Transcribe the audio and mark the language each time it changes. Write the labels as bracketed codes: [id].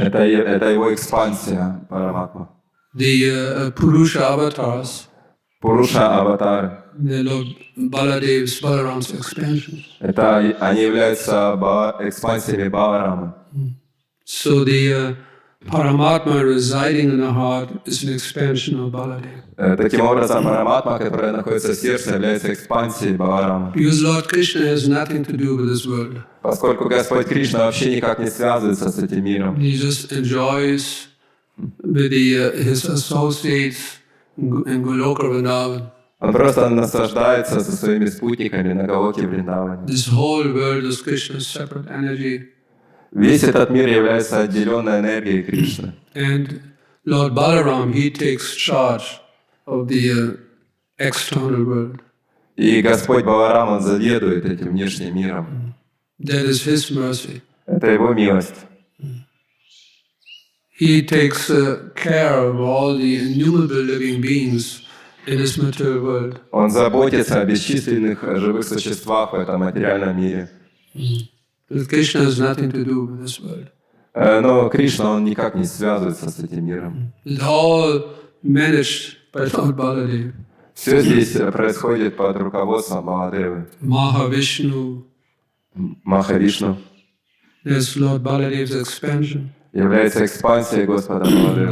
[ru] это его экспансия, Параматма. [en] The Purusha avatars, [ru] Пуруша аватары. [en] the Lord Baladev's, Balaram's expansion. [ru] Это они являются экспансиями Баларама. [en] So the Paramatma residing in the heart is an expansion of Baladev. [ru] Таким образом, Параматма, которая находится в сердце, является экспансией Баларама. [en] Because Lord Krishna has nothing to do with this world. [ru] Поскольку Господь Кришна вообще никак не связывается с этим миром. [en] He just enjoys with his associates in Goloka Vrindavan. [ru] Он просто наслаждается со своими спутниками на Галоке Вриндаване. [en] This whole world is Krishna's separate energy. [ru] Весь этот мир является отделенной энергией Кришны. [en] And Lord Balaram, he takes charge of the external world. [ru] И Господь Баларам, Он заведует этим внешним миром. [en] That is his mercy. [ru] Это Его милость. [en] He takes care of all the innumerable living beings in this material world. [ru] Он заботится о бесчисленных живых существах в этом материальном мире. [en] But Krishna has nothing to do with this world. [ru] Но Кришна, Он никак не связывается с этим миром. [en] It's all managed by Lord Baladev. [ru] Все здесь происходит под руководством Баладевы. [en] Mahavishnu, [ru] Махавишну [en] that's Lord Baladev's expansion. [ru] является экспансией Господа Баладевы.